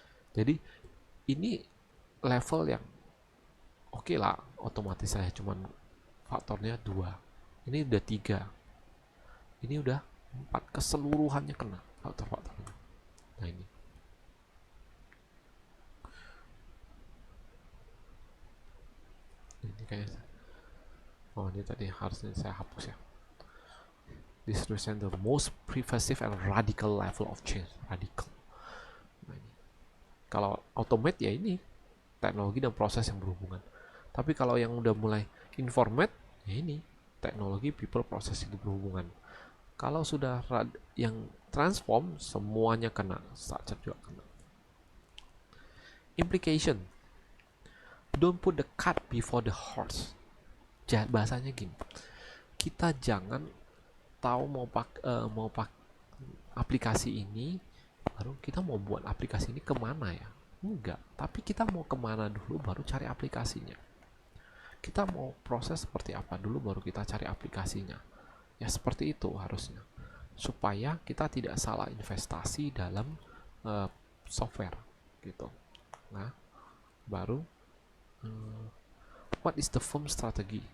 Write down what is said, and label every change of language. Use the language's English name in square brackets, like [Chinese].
[Indonesian] Jadi ini level yang oke lah, otomatis saya cuman faktornya 2, ini udah 3, ini udah 4, keseluruhannya kena faktor-faktornya. Nah ini kayaknya ini tadi harusnya saya hapus ya. [English] This represents the most pervasive and radical level of change. [Indonesian] Radical. Nah, ini. Kalau automate ya ini teknologi dan proses yang berhubungan. Tapi kalau yang udah mulai informate ya ini teknologi, people, proses itu berhubungan. Kalau sudah yang transform, semuanya kena, structure juga kena. Implication. [English] Don't put the cart before the horse. [Indonesian] Bahasanya gini, kita jangan tahu mau pak aplikasi ini, baru kita mau buat aplikasi ini kemana ya? Enggak, tapi kita mau kemana dulu baru cari aplikasinya. Kita mau proses seperti apa dulu baru kita cari aplikasinya. Ya seperti itu harusnya. Supaya kita tidak salah investasi dalam software gitu. Nah, baru [English] what is the firm strategy?